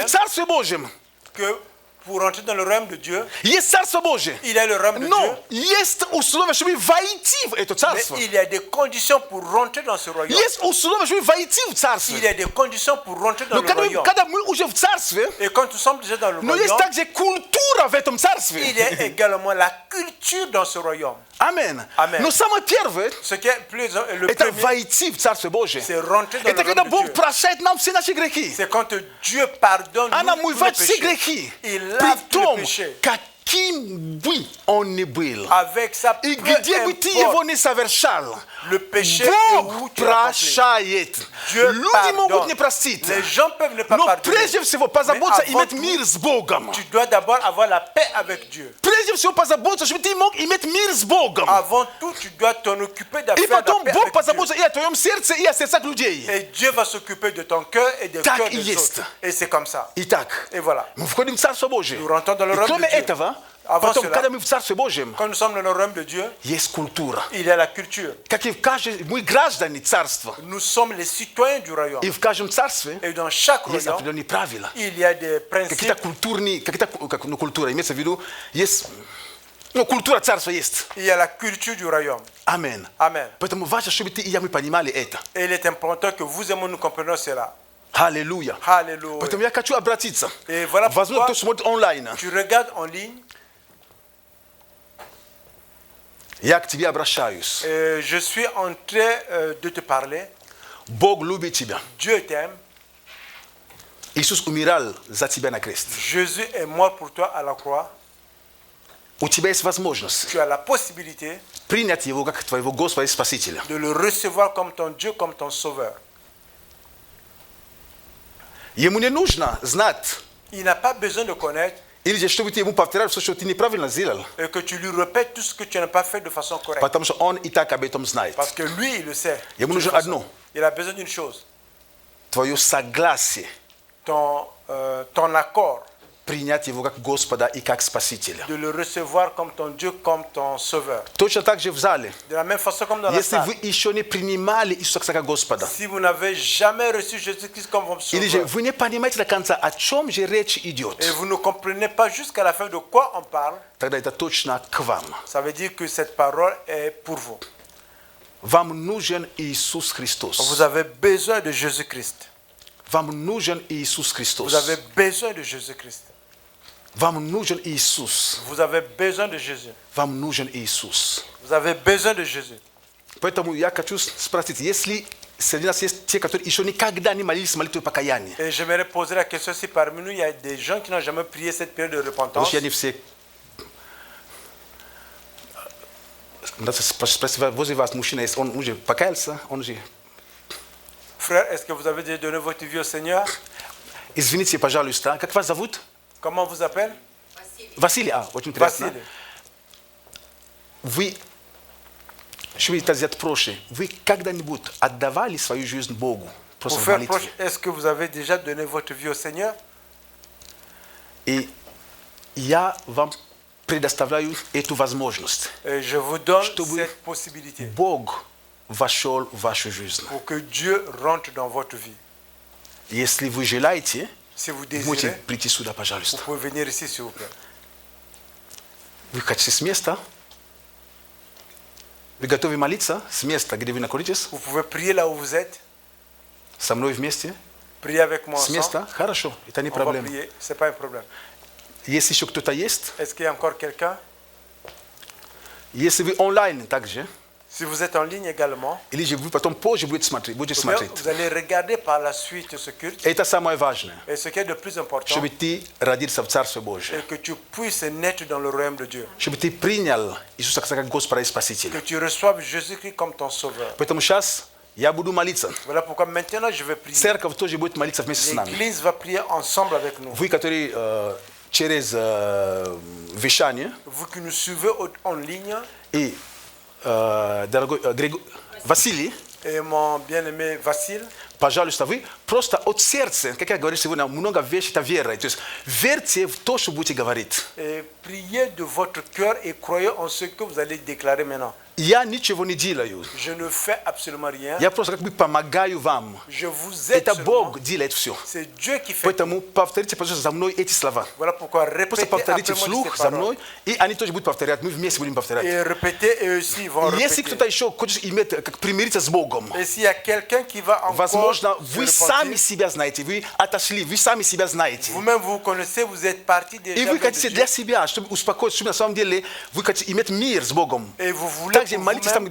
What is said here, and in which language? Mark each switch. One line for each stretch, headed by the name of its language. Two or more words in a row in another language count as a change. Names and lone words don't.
French: Nicodème,
Russian: Царстве Божьем.
French: que pour entrer dans le royaume de Dieu,
Russian: Есть Царство Божье.
French: il y a le royaume de Dieu,
Russian: Но есть условия, чтобы войти в это
French: mais
Russian: царство.
French: il y a des conditions pour rentrer dans ce royaume.
Russian: Есть условия, чтобы войти в царство.
French: Il y a des conditions pour rentrer dans
Russian: Но
French: le royaume.
Russian: когда мы уже в царстве,
French: Et quand nous sommes déjà dans le
Russian: но есть
French: royaume,
Russian: также культура в этом
French: il
Russian: царстве.
French: y a également la culture dans ce royaume.
Russian: Аминь.
French: Amen.
Russian: Но самое первое,
French: Ce qui est le
Russian: это
French: premier,
Russian: войти в Царство Божье.
French: c'est rentrer dans
Russian: Это
French: le
Russian: когда
French: royaume de
Russian: Бог
French: Dieu.
Russian: прощает нам все наши грехи.
French: C'est quand Dieu pardonne
Russian: Она
French: nous tous les
Russian: омывает все
French: péchés.
Russian: грехи.
French: Il
Russian: При
French: lave tous les
Russian: том,
French: péchés.
Russian: каким бы он ни был.
French: Avec ça,
Russian: И
French: peu
Russian: где бы ты его
French: importe
Russian: не совершал,
French: le péché et où
Russian: Бог
French: tu l'as accompli.
Russian: прощает.
French: Dieu
Russian: Люди могут не
French: pardonne.
Russian: простить.
French: Les gens peuvent ne pas
Russian: Но
French: pardonner.
Russian: прежде всего позаботься
French: Mais avant
Russian: иметь
French: tout,
Russian: мир с Богом.
French: Tu dois d'abord avoir la paix avec Dieu.
Russian: Прежде всего позаботься, чтобы ты мог иметь мир с Богом.
French: Avant tout, tu dois t'en occuper
Russian: И
French: d'affaires la
Russian: потом
French: paix
Russian: Бог
French: avec Dieu.
Russian: позаботится и о твоем сердце, и о сердцах людей.
French: Et Dieu va s'occuper de ton cœur et des
Russian: Так
French: cœurs
Russian: и
French: des
Russian: есть.
French: autres. Et c'est comme ça.
Russian: Итак,
French: Et voilà.
Russian: мы входим в Царство Божие.
French: Nous rentrons dans le
Russian: И
French: royaume
Russian: кроме
French: de Dieu.
Russian: этого,
French: Avant
Russian: потом,
French: cela,
Russian: когда мы в Царстве Божьем,
French: quand nous sommes dans le royaume de Dieu,
Russian: есть культура.
French: il y a la culture.
Russian: Как и в каждом, мы граждане Царства.
French: Nous sommes les citoyens du royaume.
Russian: И в каждом Царстве
French: Et dans chaque
Russian: есть
French: royaume,
Russian: определенные правила.
French: il y a des
Russian: Какие-то
French: principes,
Russian: культурные, культура, имеется в виду, есть, культура Царства есть.
French: il y a la culture du royaume.
Russian: Аминь.
French: Amen.
Russian: Поэтому важно, чтобы ты и я мы понимали это.
French: Et il est important que vous et moi nous comprenions cela.
Russian: Аллилуйя.
French: Alléluia.
Russian: Поэтому я хочу обратиться.
French: Et voilà
Russian: Возможно,
French: pourquoi
Russian: кто смотрит онлайн.
French: tu regardes en ligne.
Russian: Я к тебе обращаюсь.
French: Je suis en train de te parler.
Russian: Бог любит тебя.
French: Dieu t'aime.
Russian: Иисус умирал за тебя на крест.
French: Jésus est mort pour toi à la croix.
Russian: У тебя есть возможность
French: Tu as la possibilité
Russian: принять Его как твоего Господа и Спасителя.
French: de le recevoir comme ton Dieu, comme ton sauveur.
Russian: Ему не нужно знать,
French: Il n'a pas besoin de connaître
Croatian: ili je što ti mu
Russian: повторяю все, что ты неправильно сделал,
French: et que tu lui répètes tout ce que tu n'as pas fait de façon correcte.
Russian: потому что он и так об этом знает.
French: Parce que lui, il le sait.
Russian: Ему
French: De toute
Russian: нужно
French: façon.
Russian: одно.
French: Il a besoin d'une chose.
Russian: Твое согласие
French: Ton accord
Russian: принять его как Господа и как Спасителя.
French: de le recevoir comme ton Dieu, comme ton Sauveur.
Russian: Точно так же в зале.
French: De la même façon comme dans la
Russian: Если
French: salle.
Russian: вы еще не принимали Иисуса как Господа,
French: Si vous n'avez jamais reçu Jésus-Christ comme votre
Russian: или же
French: Sauveur,
Russian: вы не понимаете до конца, о чем же речь идет,
French: et vous ne comprenez pas jusqu'à la fin de quoi on parle,
Russian: тогда это точно к вам.
French: ça veut dire que cette parole est pour vous.
Russian: Вам нужен Иисус Христос.
French: Vous avez besoin de Jésus-Christ.
Russian: Вам нужен Иисус Христос.
French: Vous avez besoin de Jésus-Christ.
Russian: Вам нужен Иисус.
French: Vous avez besoin de Jésus.
Russian: Вам нужен Иисус.
French: Vous avez besoin de Jésus.
Russian: Поэтому я хочу спросить, если среди нас есть те, которые еще никогда не молились молитвой покаяния,
French: Et j'aimerais poser la question si parmi nous, il y a des gens qui n'ont jamais prié cette période de repentance.
Russian: потому что я не все... Надо спросить, возле вас мужчина есть, он уже покаялся, он же...
French: Frère, est-ce que vous avez déjà donné votre vie au Seigneur?
Russian: Извините, пожалуйста, как вас зовут?
French: Comment vous appelez?
Russian: Василий, очень приятно. Василий. Вы, что вы это взять проще, вы когда-нибудь отдавали свою жизнь Богу? Просто
French: Pour
Russian: в
French: faire
Russian: молитве.
French: proche, est-ce que vous avez déjà donné votre vie au Seigneur?
Russian: И я вам предоставляю эту возможность.
French: Et je vous donne
Russian: Чтобы
French: cette possibilité
Russian: Бог вошел в вашу жизнь.
French: pour que Dieu rentre dans votre vie.
Russian: Если вы желаете,
French: Si vous
Russian: можете
French: désirez,
Russian: прийти сюда,
French: vous
Russian: пожалуйста.
French: pouvez venir ici, s'il vous plaît.
Russian: Вы хотите с места? Вы готовы молиться с места, где вы находитесь?
French: Vous pouvez prier là où vous êtes,
Russian: Со мной вместе?
French: prier avec moi
Russian: С
French: ensemble.
Russian: места? Хорошо, это не
French: On va
Russian: проблема.
French: prier, c'est pas un problème.
Russian: Если еще кто-то есть,
French: Est-ce qu'il y a encore quelqu'un?
Russian: если вы онлайн также,
French: Si vous êtes en ligne également,
Russian: или же вы потом позже будете смотреть,
French: ou bien vous allez regarder par la suite ce culte.
Russian: Это самое важное,
French: Et ce qui est de plus important,
Russian: чтобы ты родился в Царстве Божьем,
French: c'est que tu puisses naître dans le royaume de Dieu.
Russian: чтобы ты принял Иисуса как Господа и
French: Que
Russian: Спасителя.
French: tu reçoives Jésus-Christ comme ton sauveur.
Russian: Поэтому сейчас я буду молиться.
French: Voilà pourquoi maintenant je vais prier.
Russian: Церковь тоже будет молиться вместе с нами.
French: L'Église va prier ensemble avec nous.
Russian: Вы, которые через вещание,
French: Vous qui nous suivez en ligne,
Russian: и дорогой Василий,
French: et mon bien-aimé Vassil,
Russian: пожалуйста, вы просто от сердца, как я говорю сегодня, много вещей, это вера. То есть верьте в то, что будете говорить.
French: et priez de votre cœur et croyez en ce que vous allez déclarer maintenant.
Russian: Я ничего не делаю.
French: Je ne fais absolument rien.
Russian: Я просто как бы помогаю вам.
French: Je vous aide
Russian: Это
French: seulement.
Russian: Бог делает все.
French: C'est Dieu qui fait.
Russian: Поэтому повторите, пожалуйста, за мной эти слова.
French: Voilà pourquoi
Russian: Просто
French: répétez
Russian: повторите
French: après moi
Russian: вслух
French: ces
Russian: за
French: paroles.
Russian: мной, и они тоже будут повторять. Мы вместе будем повторять.
French: Et répétez, et aussi ils vont
Russian: Если
French: répéter.
Russian: кто-то еще хочет иметь, как примириться с Богом,
French: Et s'il y a quelqu'un qui va encore
Russian: возможно,
French: se
Russian: вы
French: repentir,
Russian: сами себя знаете, вы отошли, вы сами себя знаете.
French: vous-même vous connaissez, vous êtes parti déjà
Russian: И вы
French: de
Russian: хотите
French: Dieu.
Russian: для себя, чтобы успокоиться, чтобы на самом деле вы хотите иметь мир с Богом.
French: Et vous voulez
Russian: Также
French: pour
Russian: молитесь там,